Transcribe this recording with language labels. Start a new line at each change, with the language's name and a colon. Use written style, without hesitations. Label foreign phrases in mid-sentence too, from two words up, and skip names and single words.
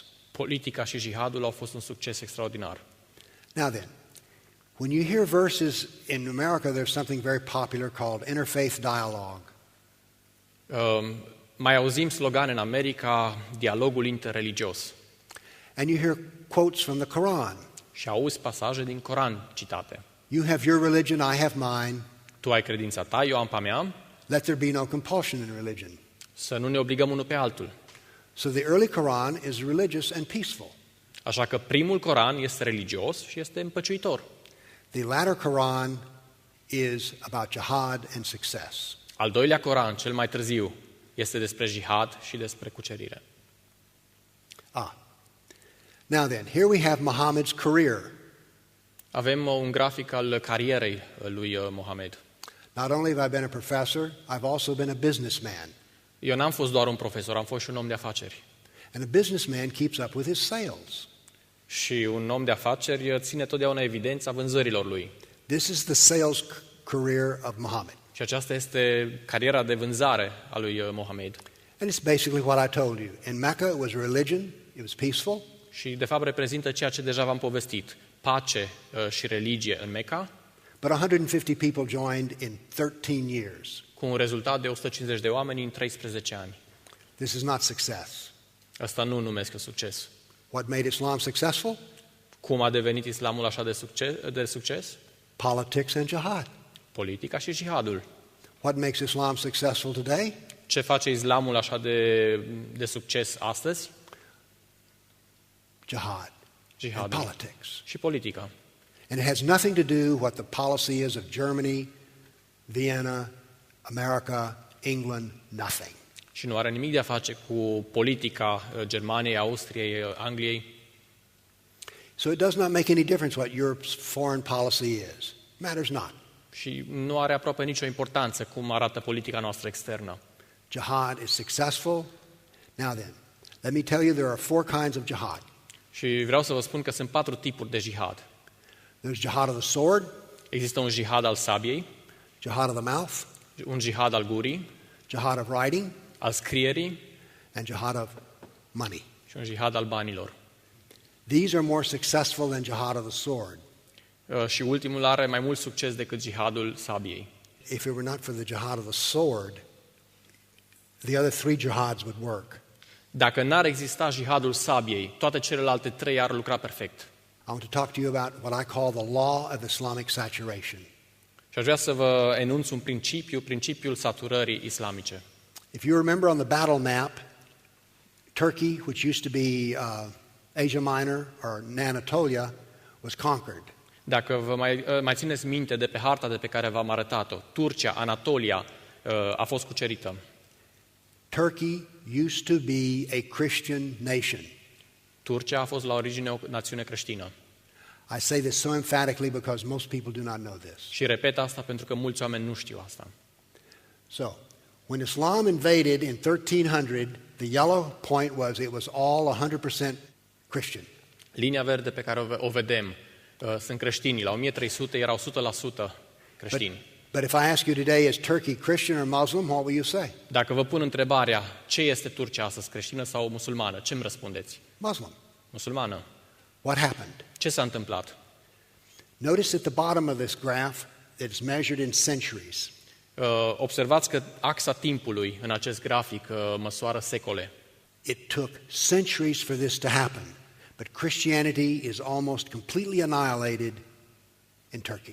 Romanian: politica și jihadul au fost un succes extraordinar.
English: Now then, when you hear verses in America, there's something very popular called interfaith dialogue.
Romanian: Mai auzim slogane în America, dialogul interreligios.
English: And you hear quotes from the Quran.
Romanian: Și auzi pasaje din Coran citate.
English: You have your religion, I have mine.
Romanian: Tu ai credința ta, eu am pe a mea,
English: Let there be no compulsion in religion.
Romanian: să nu ne obligăm unul pe altul.
English: So the early Quran is religious and peaceful.
Romanian: Așa că primul Coran este religios și este împăciuitor.
English: The latter Quran is about jihad and success.
Romanian: Al doilea Coran, cel mai târziu, este despre jihad și despre cucerire.
English: Now then, here we have Muhammad's career.
Romanian: Avem un grafic al carierei lui Mohamed.
English: Not only have I been a professor, I've also been a businessman.
Romanian: Eu n-am fost doar un profesor, am fost și un om de afaceri.
English: And a businessman keeps up with his sales.
Romanian: Și un om de afaceri ține totdeauna evidența vânzărilor lui.
English: This is the sales career of Muhammad.
Romanian: Și aceasta este cariera de vânzare a lui Mohamed.
English: And it's basically what I told you. In Mecca, it was religion, it was peaceful.
Romanian: Și de fapt reprezintă ceea ce deja v-am povestit. Pace și religie în Mecca,
English: But 150 people joined in 13 years.
Romanian: cu un rezultat de 150 de oameni în 13 ani.
English: This is not success.
Romanian: Asta nu numesc eu succes.
English: What made Islam successful?
Romanian: Cum a devenit islamul așa de succes?
English: Politics and jihad.
Romanian: Politica și jihadul.
English: What makes Islam successful today?
Romanian: Ce face islamul așa de succes astăzi?
English: Jihad and
Romanian: Jihadul
English: politics.
Romanian: și politica.
English: And it has nothing to do what the policy is of Germany, Vienna, America, England, nothing.
Romanian: Și nu are nimic de a face cu politica Germaniei, Austriei, Angliei.
English: So it does not make any difference what Europe's foreign policy is. Matters not.
Romanian: Și nu are aproape nicio importanță cum arată politica noastră externă.
English: Jihad is successful. Now then, let me tell you there are 4 kinds of jihad.
Romanian: Și vreau să vă spun că sunt 4 tipuri de jihad.
English: There's jihad of the sword,
Romanian: Există un jihad al sabiei,
English: jihad of the mouth,
Romanian: un jihad al gurii,
English: jihad of writing,
Romanian: al scrierii
English: and jihad of money.
Romanian: și un jihad al banilor.
English: These are more successful than jihad of the sword.
Romanian: Și ultimul are mai mult succes decât jihadul sabiei.
English: If it were not for the jihad of the sword, the other 3 jihads would work.
Romanian: Dacă n-ar exista jihadul sabiei, toate celelalte 3 ar lucra perfect.
English: I want to talk to you about what I call the law of Islamic saturation.
Romanian: Și aș vrea să vă enunț un principiul saturării islamice.
English: If you remember on the battle map, Turkey, which used to be Asia Minor or Anatolia, was conquered.
Romanian: Dacă vă mai țineți minte de pe harta de pe care v-am arătat-o, Turcia, Anatolia, a fost cucerită.
English: Turkey used to be a Christian nation.
Romanian: Turcia a fost la origine o națiune creștină.
English: I say this so emphatically because most people do not know this.
Romanian: Și repet asta pentru că mulți oameni nu știu asta.
English: So, when Islam invaded in 1300, the yellow point was it was all 100% Christian.
Romanian: Linia verde pe care o vedem sunt creștinii. La 1300 erau 100% creștini.
English: But if I ask you today, is Turkey Christian or Muslim, what will you say?
Romanian: Dacă vă pun întrebarea, ce este Turcia astăzi, creștină sau musulmană, ce îmi răspundeți?
English: Muslim.
Romanian: Musulmană.
English: What happened?
Romanian: Ce s-a întâmplat?
English: Notice at the bottom of this graph that it's measured in centuries.
Romanian: Observați că axa timpului în acest grafic măsoară secole.
English: It took centuries for this to happen, but Christianity is almost completely annihilated in Turkey.